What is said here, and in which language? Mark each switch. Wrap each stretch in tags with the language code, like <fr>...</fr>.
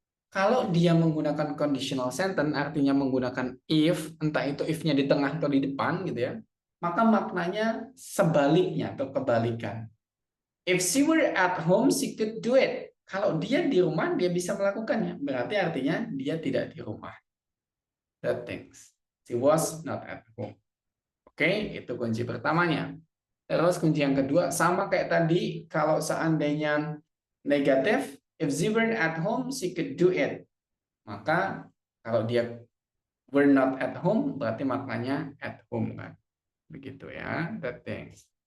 <id>Kalau dia menggunakan conditional sentence, artinya menggunakan if, entah itu if-nya di tengah atau di depan gitu ya, maka maknanya sebaliknya atau kebalikan.</id> <en>If she were at home, she could do it.</en> <id>Kalau dia di rumah, dia bisa melakukannya. Berarti artinya dia tidak di rumah. That things.</id> <en>She was not at home.</en> <id>Oke, itu kunci pertamanya. Terus kunci yang kedua, sama kayak tadi, kalau seandainya negatif,</id> <en>if she were at home, she could do it.</en> <id>Maka kalau dia</id> <en>were not at home,</en> <id>berarti maknanya at home kan. Begitu ya, that things.</id>